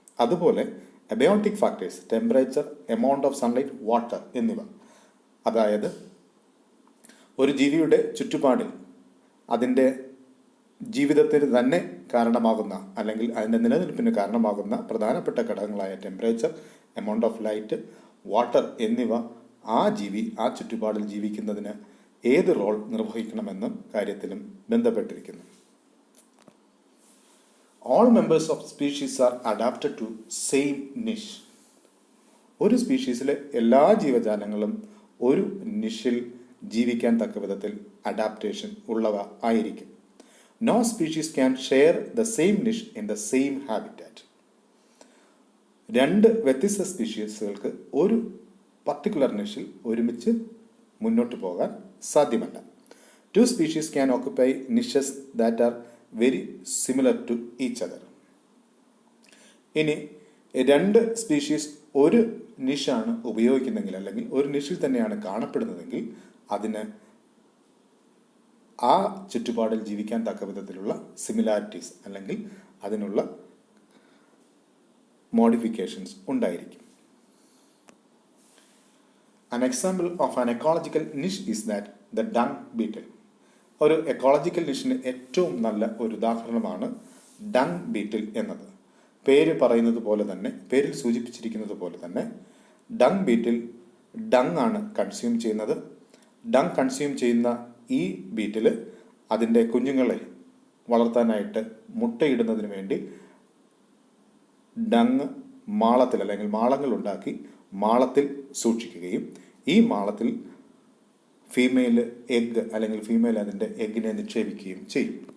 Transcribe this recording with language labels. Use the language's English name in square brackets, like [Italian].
[Malayalam] അതുപോലെ abiotic factors, temperature, amount of sunlight, water എന്നിവ, അതായത് ഒരു ജീവിയുടെ ചുറ്റുപാടിൽ അതിൻ്റെ ജീവിതത്തിന് തന്നെ കാരണമാകുന്ന അല്ലെങ്കിൽ അതിൻ്റെ നിലനിൽപ്പിന് കാരണമാകുന്ന പ്രധാനപ്പെട്ട ഘടകങ്ങളായ temperature, amount of light, water എന്നിവ ആ ജീവി ആ ചുറ്റുപാടിൽ ജീവിക്കുന്നതിന് ഏത് റോൾ നിർവഹിക്കണമെന്ന കാര്യത്തിലും ബന്ധപ്പെട്ടിരിക്കുന്നു. [English] All members of species are adapted to same niche. [Malayalam] ഒരു സ്പീഷീസിലെ എല്ലാ ജീവജാലങ്ങളും ഒരു നിഷിൽ ജീവിക്കാൻ തക്ക വിധത്തിൽ അഡാപ്റ്റേഷൻ ഉള്ളവ ആയിരിക്കും. [English] No species can share the same niche in the same habitat. [Malayalam] രണ്ട് വ്യത്യസ്ത സ്പീഷീസുകൾക്ക് ഒരു പർട്ടിക്കുലർ നിഷിൽ ഒരുമിച്ച് മുന്നോട്ട് പോകാൻ സാധ്യമല്ല. [English] Two species can occupy niches that are very similar to each other. [Malayalam] ഇനി രണ്ട് സ്പീഷീസ് ഒരു നിഷാണ് ഉപയോഗിക്കുന്നെങ്കിൽ അല്ലെങ്കിൽ ഒരു നിഷിൽ തന്നെയാണ് കാണപ്പെടുന്നതെങ്കിൽ അതിന് ആ ചുറ്റുപാടിൽ ജീവിക്കാൻ തക്ക വിധത്തിലുള്ള സിമിലാരിറ്റീസ് അല്ലെങ്കിൽ അതിനുള്ള മോഡിഫിക്കേഷൻസ് ഉണ്ടായിരിക്കും. [English] An example of an ecological niche is that the dung beetle. [Malayalam] ഒരു എക്കോളജിക്കൽ നിഷിന് ഏറ്റവും നല്ല ഒരു ഉദാഹരണമാണ് ഡങ് ബീറ്റിൽ എന്നത്. പേര് പറയുന്നത് പോലെ തന്നെ, പേരിൽ സൂചിപ്പിച്ചിരിക്കുന്നത് പോലെ തന്നെ ഡങ് ബീറ്റിൽ ഡങ് ആണ് കൺസ്യൂം ചെയ്യുന്നത്. ഡങ് കൺസ്യൂം ചെയ്യുന്ന ഈ ബീറ്റിൽ അതിൻ്റെ കുഞ്ഞുങ്ങളെ വളർത്താനായിട്ട് മുട്ടയിടുന്നതിന് വേണ്ടി ഡങ് മാളത്തിൽ അല്ലെങ്കിൽ മാളങ്ങൾ ഉണ്ടാക്കി മാളത്തിൽ സൂക്ഷിക്കുകയും ഈ മാളത്തിൽ ഫീമെയിൽ എഗ് അല്ലെങ്കിൽ ഫീമെയിൽ അതിൻ്റെ എഗ്ഗിനെ നിക്ഷേപിക്കുകയും ചെയ്യും.